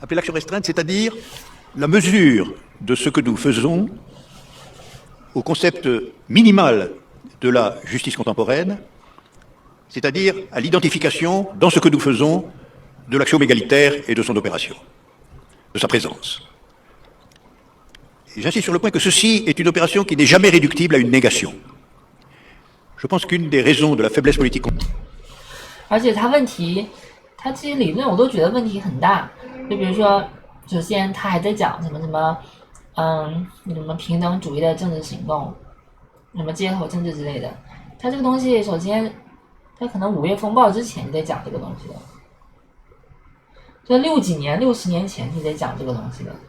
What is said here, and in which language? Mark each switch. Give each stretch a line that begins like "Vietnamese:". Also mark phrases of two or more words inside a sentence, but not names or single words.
French: appelée l'action restreinte, c'est-à-dire la mesure de ce que nous faisons au concept minimal de la justice contemporaine, c'est-à-dire à l'identification, dans ce que nous faisons, de l'axiome égalitaire et de son opération, de sa présence. Et j'insiste sur le point que ceci est une opération qui n'est jamais réductible à une négation. Je pense qu'une des raisons de la faiblesse politique...
Chinese: 而且他这些理论我都觉得问题很大，就比如说，首先他还在讲什么什么平等主义的政治行动，什么街头政治之类的。他这个东西，首先他可能5月风暴之前就在讲这个东西了，就60年前就在讲这个东西了。